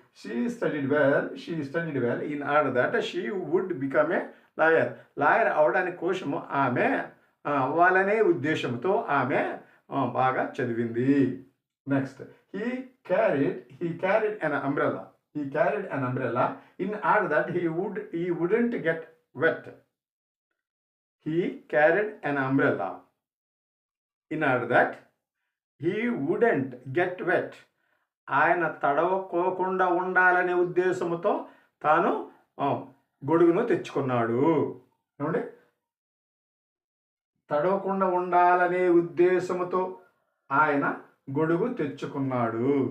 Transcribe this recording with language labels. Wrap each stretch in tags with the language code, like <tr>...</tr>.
<en>she studied well in order that she would become a lawyer</en> <te>అవడానికి కోసము ఆమె అవ్వాలనే ఉద్దేశంతో ఆమె బాగా చదివింది.</te> <en>Next, he carried an umbrella. He carried an umbrella in order that he wouldn't get wet. He carried an umbrella in order that he wouldn't get wet.</en> <te>ఆయన తడవకోకుండా ఉండాలనే ఉద్దేశంతో తాను గొడుగును తెచ్చుకున్నాడు. ఏమండి, తడవకుండా ఉండాలనే ఉద్దేశంతో ఆయన గొడుగు తెచ్చుకున్నాడు.</te>